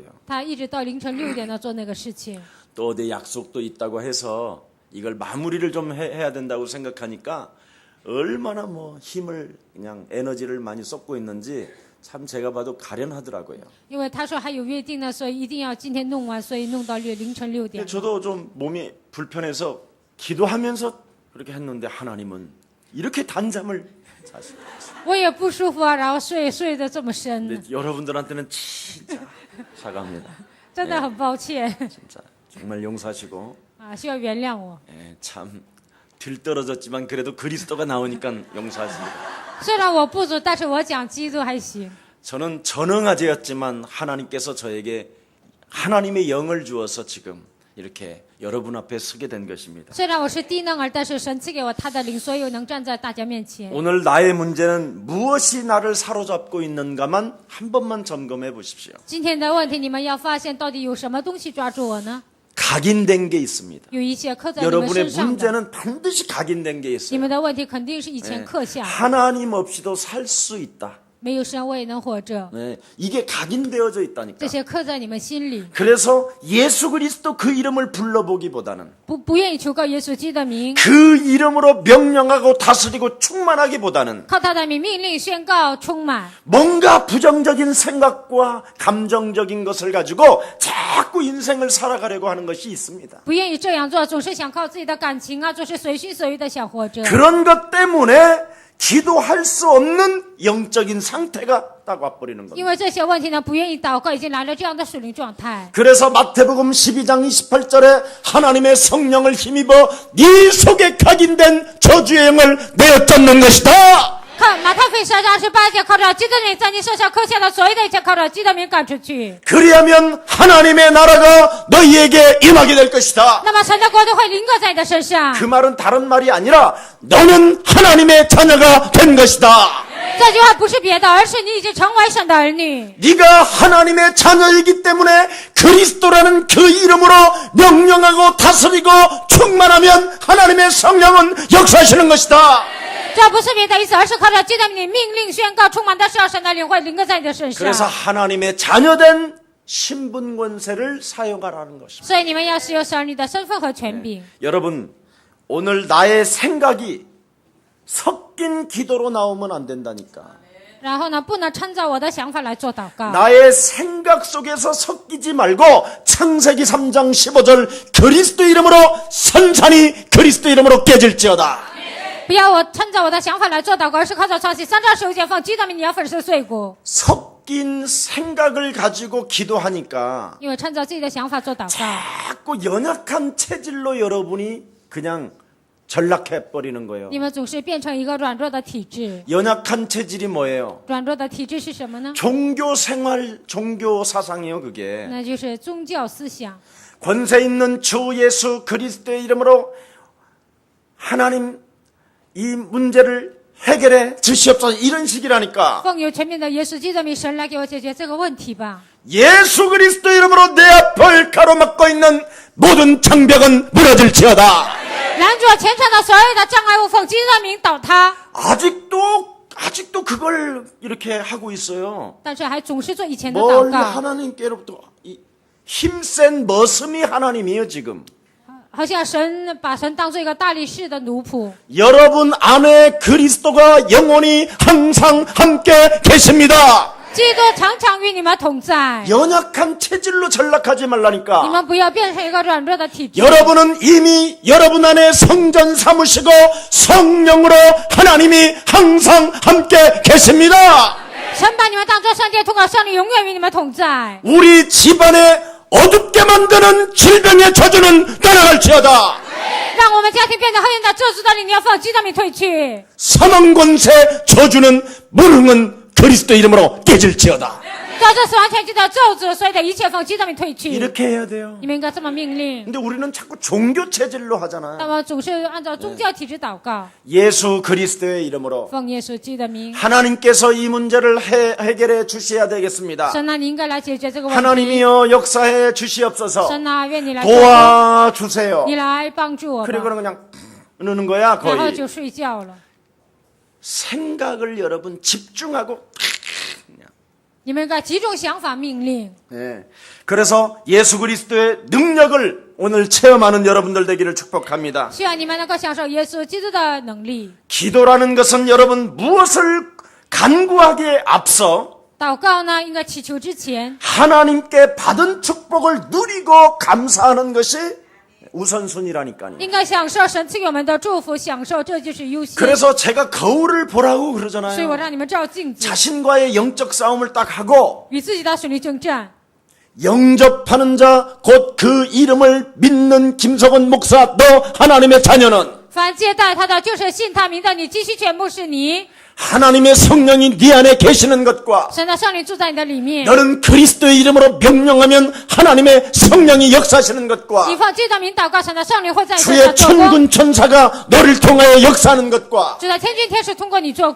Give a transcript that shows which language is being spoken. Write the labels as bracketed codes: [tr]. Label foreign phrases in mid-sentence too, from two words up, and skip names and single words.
[zh] 他一直到凌晨6点呢做那个事情。 [ko] 또 어디 약속도 있다고 해서 이걸 마무리를 좀 해야 된다고 생각하니까 얼마나 뭐 힘을 그냥 에너지를 많이 쏟고 있는지 참 제가 봐도 가련하더라고요. [zh] 因为他说还有约定呢，所以一定要今天弄完，所以弄到凌晨6点。 [ko] 저도 좀 몸이 불편해서 기도하면서 그렇게 했는데 하나님은 이렇게 단잠을 자시고 [zh] 我也不舒服啊，然后睡得这么深呢， [ko] 여러분들한테는 진짜 사과합니다. [zh] 真的很抱歉。 [ko] 진짜 정말 용서하시고 [zh] 啊，需要原谅我。 [ko] 예, 참 들떨어졌지만 그래도 그리스도가 나오니까 용서하십니다. [zh] 虽然我不足，但是我讲基督还行。 [ko] 저는 전응아재였지만 하나님께서 저에게 하나님의 영을 주어서 지금 이렇게 여러분 앞에 서게 된 것입니다. [zh] 虽然我是低能儿，但是神赐给我他的灵，所以我能站在大家面前。 [ko] 오늘 나의 문제는 무엇이 나를 사로잡고 있는가만 한 번만 점검해 보십시오. [zh] 今天的问题，你们要发现到底有什么东西抓住我呢？ [ko] 각인된 게 있습니다. [zh] 有一些刻在你们 [ko] 여러분의 [zh] 身上的。 [ko] 문제는 반드시 각인된 게 [zh] 你 [ko] 있어요. [zh] 们的问题肯定是以前刻下的， [ko] 하나님 없이도 살 수 있다. [zh] 没有神我也能活着， [ko] 네, 이게 각인되어져 있다니까. [zh] 这些刻在你们心里。 [ko] 그래서 예수 그리스도 그 이름을 불러보기보다는 [zh] 不愿意求告耶稣基督的名， [ko] 그 이름으로 명령하고 다스리고 충만하기보다는 [zh] 靠他的名命令宣告充满。 [ko] 뭔가 부정적인 생각과 감정적인 것을 가지고 자꾸 인생을 살아가려고 하는 것이 있습니다. [zh] 不愿意这样做，总是想靠自己的感情啊，总是随心所欲的想活着。 [ko] 그런 것 때문에 기도할 수 없는 영적인 상태가 딱 와버리는 [zh] 因 [ko] 겁니다. [zh] 为这些问题呢，不愿意祷告，已经来了这样的属灵状态。 [ko] 그래서 마태복음 12장 28절에 하나님의 성령을 힘입어 네 속에 각인된 저주의 영을 내어 쫓는 것이다. [zh] 看马太福音12章28节，靠着基督的名在你身上刻下的所有的一切，靠着基督的名赶出去。 [ko] 그리하면 하나님의 나라가 너희에게 임하게 될 것이다. [zh] 那么神的国度会临格在你的身上。 [ko] 그 말은 다른 말이 아니라 너는 하나님의 자녀가 된 것이다. [zh] 这句话不是别的，而是你已经成为神的儿女。 [ko] 네가 하나님의 자녀이기 때문에 그리스도라는 그 이름으로 명령하고 다스리고 충만하면 하나님의 성령은 역사하시는 것이다. [zh] 这不是别的意思，而是靠着基督的名命令宣告充满的时候，神的灵会临格在你的身上。 [ko] 그래서 하나님의 자녀된 신분 권세를 사용하라는 것입니다. [zh] 所以你们要使用神儿女的身份和权柄。 [ko] 여러분, 오늘 나의 생각이 섞인 기도로 나오면 안 된다니까. [zh] 然后呢，不能参照我的想法来做祷告。 [ko] 나의 생각 속에서 섞이지 말고 창세기 3장 15절 그리스도 이름으로 선산이 그리스도 이름으로 깨질지어다. [zh] 不要我参照我的想法来做祷告，而是靠着创新3章15节奉基督的名，你要粉饰碎骨。 [ko] 섞인 생각을 가지고 기도하니까 [zh] 因为参照自己的想法做祷告， [ko] 자꾸 연약한 체질로 여러분이 그냥 전락해 버리는 거예요. [zh] 你们总是变成一个软弱的体质。 [ko] 연약한 체질이 뭐예요? [zh] 软弱的体质是什么呢？ [ko] 종교 생활, 종교 사상이요, 그게. [zh] 那就是宗教思想。 [ko] 권세 있는 주 예수 그리스도의 이름으로 하나님 이 문제를 해결해 주시옵소서 이런 식이라니까. [zh] 奉有权柄的耶稣基督的名，神来给我解决这个问题吧。 [ko] 예수 그리스도 이름으로 내 앞을 가로막고 있는 모든 장벽은 무너질지어다. [zh] 拦住我前程的所有的障碍物，奉基督的名倒塌。 [ko] 아직도 그걸 이렇게 하고 있어요. [zh] 但是还总是做以前的 [ko] 뭘 [zh] 祷告， [ko] 하나님께로부터 힘센 머슴이 하나님이에요 지금. [zh] 好像神把神当做一个大力士的奴仆。 [ko] 여러분 안에 그리스도가 영원히 항상 함께 계십니다. [zh] 基督常常与你们同在， [ko] 연약한 체질로 전락하지 [zh] 你 [ko] 말라니까. [zh] 们不要变成一个软弱的体质。 [ko] 여러분은 이미 여러분 안에 성전 삼으시고 성령으로 하나님이 항상 함께 계십니다. [zh] 神把你们当作圣殿，通过圣灵永远与你们同在。 [ko] 우리 집안에 어둡게 만드는 질병의 저주는 떠나갈지어다. [zh] 让我们家庭变得黑暗的咒诅的灵，你要奉基督的名退去。 [ko] 사망 권세 저주는 무능은 그리스도 이름으로 깨질지어다. [zh] 照这死亡权击的咒诅，所有的一切奉基督的名退去。 [ko] 이렇게 해야 돼요. [zh] 你们应该这么命令。 [ko] 근데 우리는 자꾸 종교 체질로 [zh] 那 [ko] 하잖아요. [zh] 么总是按照宗教体制祷告， [ko] 예수 그리스도의 이름으로 [zh] 奉耶稣基督的名。 [ko] 하나님께서 이 문제를 해결해 주셔야 되겠습니다. [zh] 神啊，你应该来解决这个问题。 [ko] 하나님이여 역사해 주시옵소서. [zh] 神啊，愿你来做工， [ko] 도와주세요. [zh] 你来帮助我吧。 [ko] 그리고는 그냥 느는 거야 [zh] 然后 [ko] 거의. [zh] 就睡觉了。 [ko] 생각을 여러분 집중하고. [zh] 你们应该集中想法命令。 [ko] 네. 그래서 예수 그리스도의 능력을 오늘 체험하는 여러분들 되기를 축복합니다. [zh] 希望你们能够享受耶稣基督的能力。 [ko] 기도라는 것은 여러분 무엇을 간구하기에 앞서 [zh] 祷告呢，应该祈求之前， [ko] 하나님께 받은 축복을 누리고 감사하는 것이 우선순위라니까요. [zh] 应该享受神赐给我们的祝福，享受这就是优先。 [ko] 그래서 제가 거울을 보라고 [zh] 所以我 [ko] 그러잖아요. [zh] 让你们照镜子， [ko] 자신과의 영적 싸움을 딱 하고 [zh] 与自己的属灵征战， [ko] 영접하는 자, 곧 그 이름을 믿는 김석원 목사, 너 하나님의 자녀는 [zh] 凡接待他的，就是信他名的，你继续全部是你。 [ko] 하나님의 성령이 네 안에 계시는 것과 [zh] 神的圣灵住在你的里面。 [ko] 너는 그리스도의 이름으로 명령하면 하나님의 성령이 역사하시는 [zh] 你 [ko] 것과 [zh] 奉基督的名祷告，神的圣灵会在你身 [ko] 주의 [zh] 上做工。 [ko] 천군 천사가 너를 통하여 역사하는 것과 [zh] 主的天君天使通过你做工，